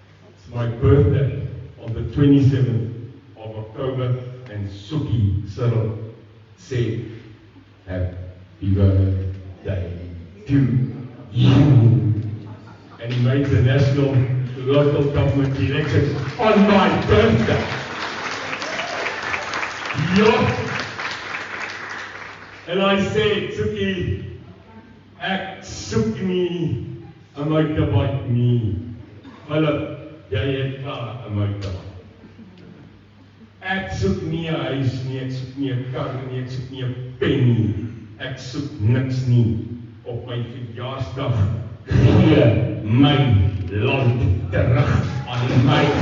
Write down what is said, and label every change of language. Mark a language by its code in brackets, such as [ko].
[en] It's my birthday on the 27th of October, and Suki Cyril said, Happy birthday to you. And he made the national, the local government elections on my birthday. Yeah. And I said, [af] Suki, ek soek nie, 'n motorbike nie. Philip, jy het klaar 'n motorbike. Ek soek nie 'n huis nie, ek soek nie 'n kar nie, ek soek nie 'n pen nie. Ek soek niks nie. Op my verjaarsdag gee my land terug aan my.